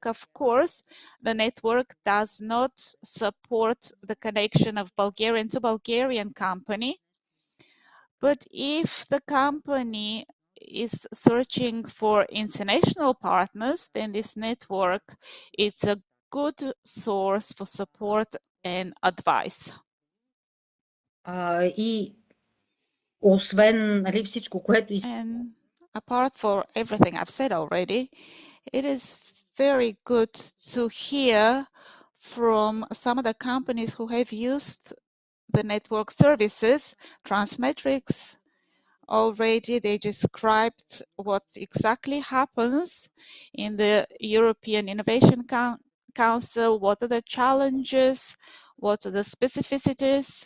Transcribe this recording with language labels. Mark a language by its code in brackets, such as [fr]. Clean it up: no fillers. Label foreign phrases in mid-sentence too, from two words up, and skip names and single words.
[en] Of course, the network does not support the connection of Bulgarian to Bulgarian company, but if the company is searching for international partners, then this network is a good source for support and advice. [bg] И освен всичко, което [en] And apart from everything I've said already, it is very good to hear from some of the companies who have used the network services. Transmetrics already, they described what exactly happens in the European Innovation Council, what are the challenges, what are the specificities.